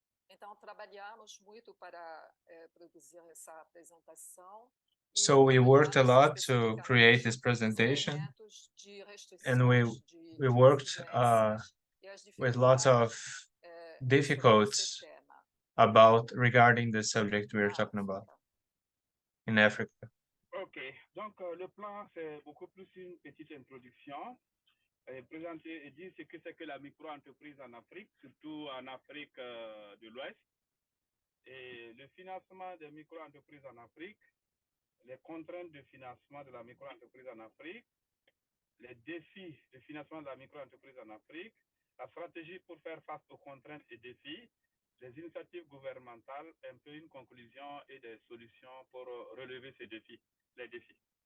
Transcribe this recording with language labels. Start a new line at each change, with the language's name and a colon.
Portuguese: Então, trabalhamos muito para produzir essa apresentação.
English: So we worked a lot to create this presentation, and we worked with lots of difficulties regarding the subject we are talking about in Africa.
French: Ok, donc le plan, c'est beaucoup plus une petite introduction. Présenter et dire ce que c'est que la micro-entreprise en Afrique, surtout en Afrique de l'Ouest, et le financement des micro-entreprises en Afrique, les contraintes de financement de la micro-entreprise en Afrique, les défis de financement de la micro-entreprise en Afrique, la stratégie pour faire face aux contraintes et défis, les initiatives gouvernementales, un peu une conclusion et des solutions pour relever ces défis, les défis.